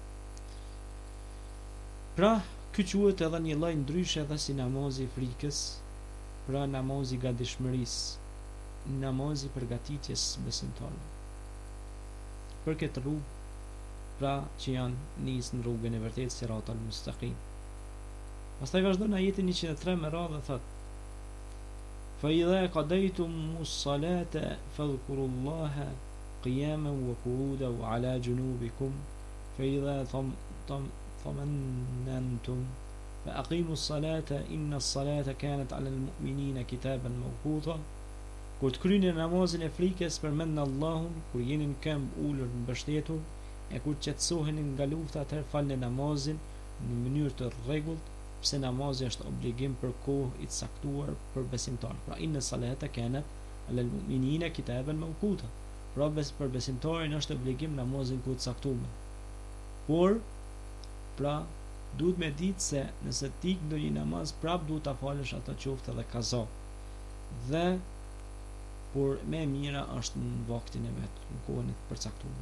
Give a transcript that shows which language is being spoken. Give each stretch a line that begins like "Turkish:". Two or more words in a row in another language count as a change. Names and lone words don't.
Albanian: Pra, ky quhet edhe një lloj ndryshe edhe si namazi i frikës, pra namazi i gatishmërisë, namazi i përgatitjes besimtarëve. Për këtë rrugë, pra që janë nisë në rrugën e vërtetë
Arabic: الصراط المستقيم.
Albanian: Pastaj vazhdon ajeti 103 me radhë dhe thot:
Arabic: فإذا قضيتم الصلاة فاذكروا الله قياما وقعودا وعلى جنوبكم فإذا طمأننتم فأقيموا الصلاة إن الصلاة كانت على المؤمنين كتابا موقوتا.
Albanian: Kur të kryeni namazin e frikës, përmendni Allahun, kur jeni në këmbë ulur mbështetur, e kur qetësoheni nga lufta, atëherë falni namazin në mënyrë të rregullt, pse namazi është obligim për kohë i caktuar për besimtar.
Arabic: Pra إن الصلاة كانت على المؤمنين كتابا موقوتا.
Albanian: Pra për besimtarin është obligim namazin ku të caktuar. Por pra duhet me ditë se nëse ti ndonjë namaz prap duhet ta falësh atë qoftë edhe kaza. Dhe por më e mira është në vaktin e vet, në kohën e përcaktuar.